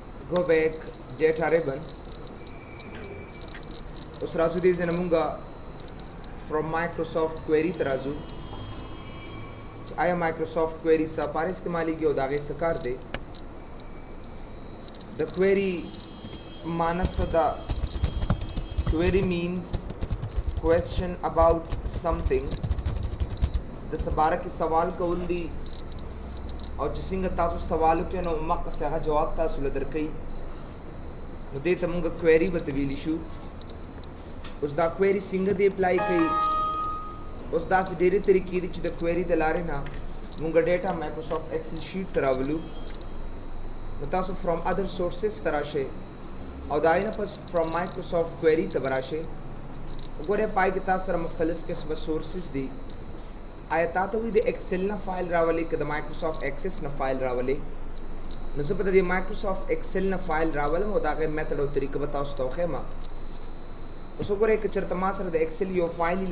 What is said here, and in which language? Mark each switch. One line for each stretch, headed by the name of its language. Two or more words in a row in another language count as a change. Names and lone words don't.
English: go back data ribbon
Pashto: اوس راځو دې ځای نه مونږه
English: from Microsoft query
Pashto: ته راځو چې آیا Microsoft query څه لپاره استعمالیږي او د هغې څه کار دی د query معنی څه ده
English: query means question about something
Pashto: د څه باره کې سوال کول دي او چې څنګه تاسو سوال وکړئ نو مقصد هغه جواب تاسو له درکوي نو دې ته مونږ query به ته ویلی شو اوس دا query څنګه دی اپلای کوي اوس داسې ډېرې طریقې دي چې د query د لارې نه مونږ ډیټا مایکروسافټ ایکسل شیټ ته راولو نو تاسو
English: from other sources
Pashto: ته راشئ او د هغې نه پس فرام مایکروسافټ query ته به راشئ وګورئ پای کې تاسو سره مختلف قسمه سورسز دي آیا تا ته وایي د ایکسل نه فایل راولئ که د مایکروسافټ ایکسس نه فایل راولئ نو زه به د دې مایکروسافټ ایکسل نه فایل راولم او د هغې میتھډ او طریقه به تاسو ته وښیم اوس وګورئ که چېرته ما سره د ایکسل یو فایل وي